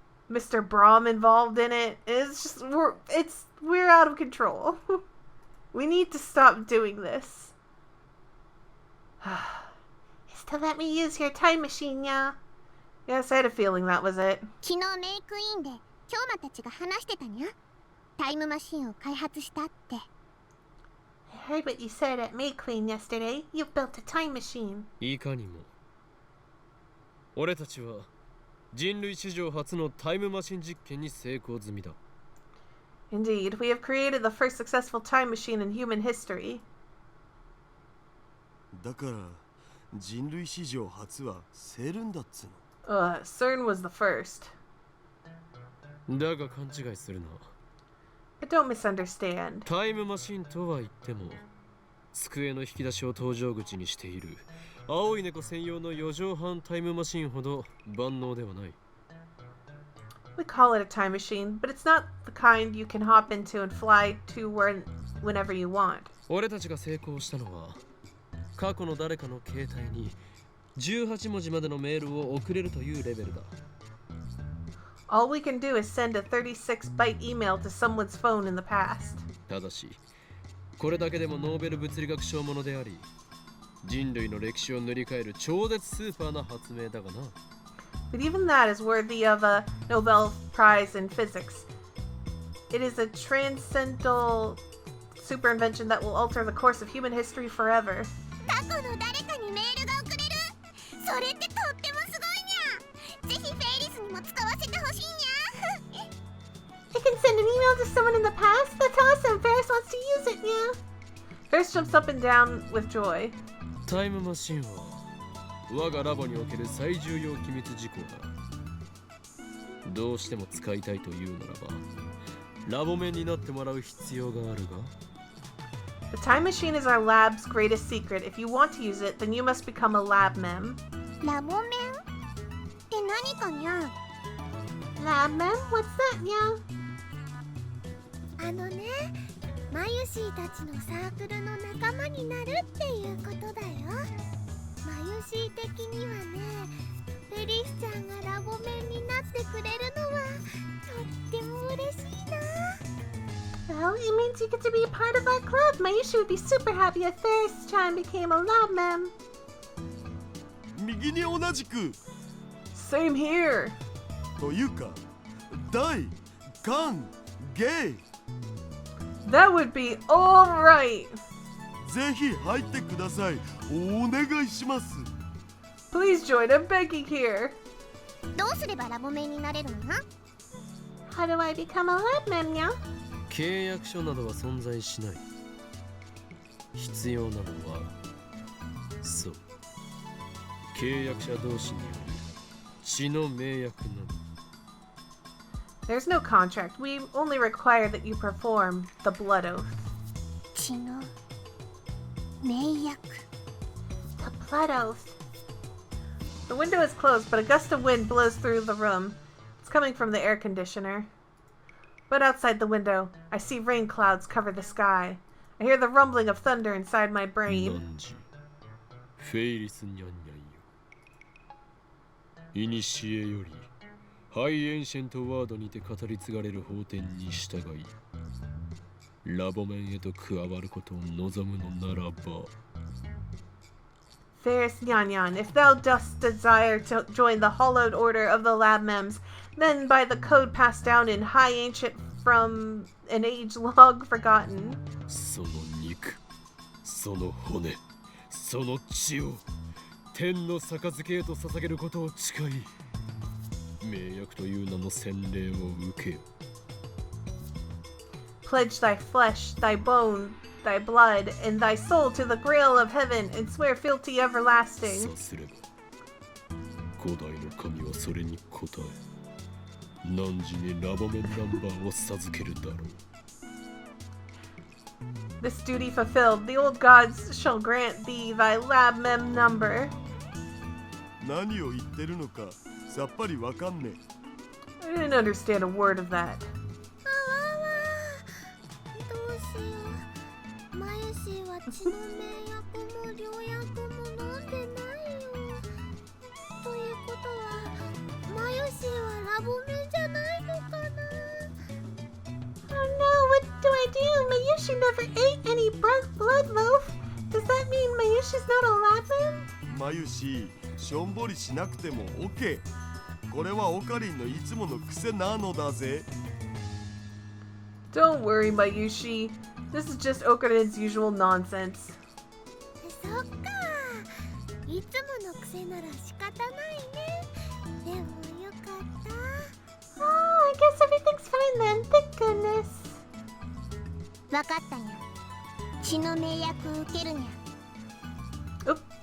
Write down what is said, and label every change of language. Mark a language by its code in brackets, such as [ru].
[en] Braum involved in it. It's just, we're out of control. We need to stop doing this. Is to let me use your time machine, yeah? Yes, I had a feeling that was it. [ja] 昨日メイクインで京馬たちが話してたにゃタイムマシンを開発したって [en] I heard what you said at May Queen yesterday. You've built a time machine. [ja] いかにも俺たちは人類史上初のタイムマシン実験に成功済みだ。 [en] Indeed, we have created the first successful time machine in human history. [ja] だから人類史上初はセルンだっつの。 [en] CERN was the first. [ja] だが勘違いするな。 [en] But don't misunderstand. [ja] タイムマシンとは言っても机の引き出しを搭乗口にしている青い猫専用の4畳半タイムマシンほど万能ではない。 [en] We call it a time machine, but it's not the kind you can hop into and fly to whenever you want. [ja] 俺たちが成功したのは過去の誰かの携帯に18文字までのメールを送れるというレベルだ。 [en] All we can do is send a 36-byte email to someone's phone in the past. [ja] ただしこれだけでもノーベル物理学賞ものであり人類の歴史を塗り替える超絶スーパーな発明だがな。 [en] But even that is worthy of a Nobel Prize in Physics. It is a transcendental super invention that will alter the course of human history forever. [ja] 過去の誰かにメールが送れる。それってとってもすごいにゃ。ぜひフェイリスにも使わせてほしいにゃ。 [en] I can send an email to someone in the past? That's awesome! Ferris wants to use it, yeah. Ferris jumps up and down with joy. [ja] タイムマシンは我がラボにおける最重要機密事項だ。どうしても使いたいというならばラボ面になってもらう必要があるが。 [en] The time machine is our lab's greatest secret. If you want to use it, then you must become a lab mem. [ja] ラボメンって何かにゃ。 [en] Lab mem? What's that, yeah? [ja] あのね、マユシーたちのサークルの仲間になるっていうことだよ。マユシー的にはね、フェリスちゃんがラボメンになってくれるのはとっても嬉しいな。 [en] Well, it means you get to be a part of our club. Mayushi would be super happy if Ferris-chan became a lab mem. [ja] 右に同じく [en] Same here. [ja] というか大歓迎 [en] That would be alright. [ja] ぜひ入ってください。お願いします。 [en] Please join. I'm begging here. [ja] どうすればラボメンになれるの？ [en] How do I become a lab mem, yeah? [ja] 契約書などは存在しない。必要なのはそう契約者同士による血の盟約なの。 [en] There's no contract. We only require that you perform the blood oath. [ja] 血の盟約。 [en] The blood oath. The window is closed, but a gust of wind blows through the room. It's coming from the air conditioner. But outside the window, I see rain clouds cover the sky. I hear the rumbling of thunder inside my brain. [ja] 何時フェイリスニャンニャンよ。いにしえよりハイエンシェントワードにて語り継がれる法典に従いラボ面へと加わることを望むのならば。 [en] Fairest Nyan, if thou dost desire to join the hallowed order of the Lab Mems, then by the code passed down in high ancient from an age long forgotten. [ja] その肉、その骨、その血を天の杯へと捧げることを誓い、盟約という名の洗礼を受けよ。 [en] Pledge thy flesh, thy bone, thy blood, and thy soul to the grail of heaven, and swear fealty everlasting. [ja] そうすれば、古代の神はそれに応え、汝にラボメンナンバーを授けるだろう。 [en] This duty fulfilled, the old gods shall grant thee thy Lab Mem number. [ja] 何を言ってるのかさっぱりわかんねえ。 [en] I didn't understand a word of that. [ja] あわわどうしよう。マユシーは血の盟約も良薬も飲んでないよ。ということはマユシーはラボメンじゃないのかな。 [en] Oh no, what do I do? Mayushi never ate any blood loaf. Does that mean Mayushi's not a Lab Mem? [ja] マユシしょんぼりしなくても OK。これはオカリンのいつもの癖なのだぜ。 [en] Don't worry, Mayushi. This is just Okarin's usual nonsense. [ja] そっか。いつもの癖なら仕方ないね。でもよかった。 [en] Oh, I guess everything's fine then. Thank goodness. [ja] わかったにゃ。血の盟約受けるにゃ。 Oop.